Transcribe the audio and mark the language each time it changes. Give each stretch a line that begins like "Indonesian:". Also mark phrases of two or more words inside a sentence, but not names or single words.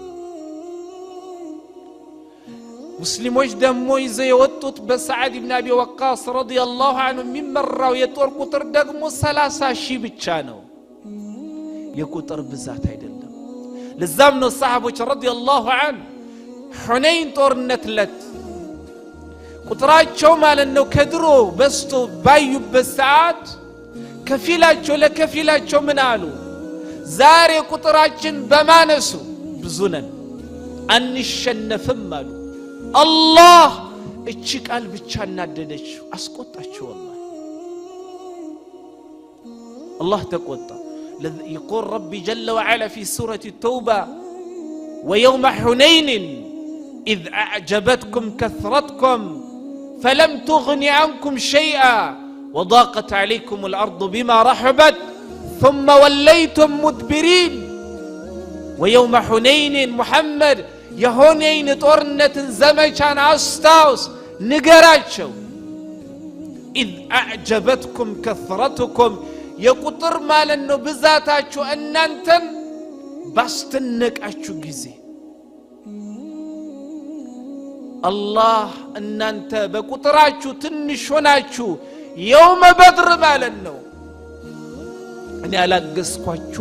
Amharic: ሙስሊሞች ደግሞ ይዘው የወጡት በሰዓድ ኢብኑ አቢ ወቃስ
Arabic: رضي الله عنه
Amharic: የሚመራው የጦር ቁጥር ደግሞ 30,000 ብቻ ነው። የቁጥር ብዛት አይደለም። ለዛም ነው ሰሃቦች
Arabic: رضي الله عنه
Amharic: ሁነይን ጦርነት ለት ቁጥራቸው ማለት ነው ከድሮ በስቶ ባዩበት ሰዓት ከፊላቸው ለከፊላቸው ምን አሉ? ዛሬ ቁጥራችን በማነሱ ብዙ ነን አንሸነፍም አሉ። الله እቺ ቃል ብቻ እናደደችው አስቆጣቸው። الله
Arabic: تقوى يقول ربي جل وعلا في سورة التوبة ويوم حنين إذ أعجبتكم كثرتكم فلم تغن عنكم شيئا وضاقت عليكم الأرض بما رحبت ثم وليتم مدبرين ويوم حنين محمد
Amharic: የሆነይን ጦርነትን ዘመቻን አስታውስ ንገራቸው።
Arabic: إذ أعجبتكم كثرتكم
Amharic: የቁጥር ማለት ነው ብዛታችሁ እናንተን ባስተነቃችሁ ጊዜ አላህ እናንተ በቁጥራችሁ ትንሽ ሆናችሁ የውመ በድር ማለት ነው እኔ አላገዝኳችሁም